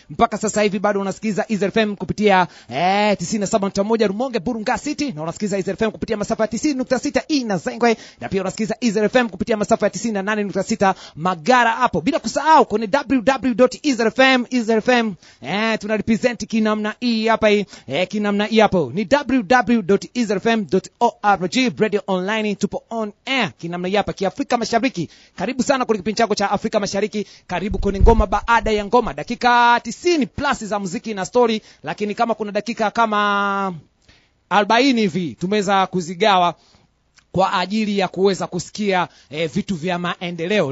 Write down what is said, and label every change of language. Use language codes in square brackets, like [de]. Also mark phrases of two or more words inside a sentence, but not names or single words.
[sw] Mpaka sasa hivi bado unasikiza Israel F M kupitia Eh, tisini na saba nukta moja Rumonge, Burunga City. Na unasikiza Easy F M kupitia masafa ya tisini nukta sita Inazengwe. Na pia unasikiza Easy F M kupitia masafa ya tisini na nane nukta sita Magara hapo. Bila kusahau kwenye W W W dot easy F M, Easy F M. Eh, tuna represent kinamna hii hapa hii. Eh, kinamna hii hapo. Ni W W W dot easy F M dot O R G, [en] radio online, [sw] tupo [en] on air. [sw] Kinamna hii hapa, Kiafrika Mashariki. Karibu sana kwenye kipindi chako cha Afrika Mashariki. Karibu kwenye ngoma baada ya ngoma. Dakika tisini plus za muziki na story, lakini kama kuna dakika kama arobaini hivi tumeweza kuzigawa kwa ajili ya kuweza kusikia, eh, vitu vya maendeleo.